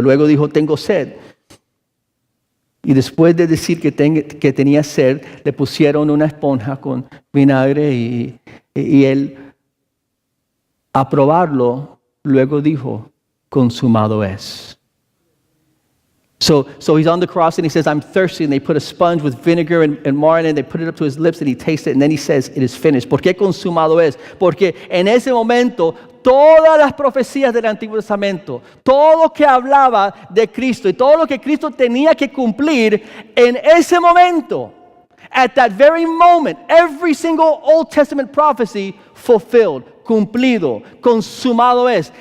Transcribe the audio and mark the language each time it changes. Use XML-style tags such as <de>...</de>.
<es>Luego dijo, tengo sed. Y después de decir que tenía sed, le pusieron una esponja con vinagre y Él, a probarlo, luego dijo, consumado es.</es> <en>So he's on the cross and he says, I'm thirsty. And they put a sponge with vinegar and margarine and they put it up to his lips and he tastes it. And then he says, it is finished.</en> <es>¿Por qué consumado es? Porque en ese momento, todas las profecías del Antiguo Testamento, todo lo que hablaba de Cristo y todo lo que Cristo tenía que cumplir en ese momento,</es> <en>at that very moment, every single Old Testament prophecy fulfilled,</en> <es>cumplido, consumado es.</es>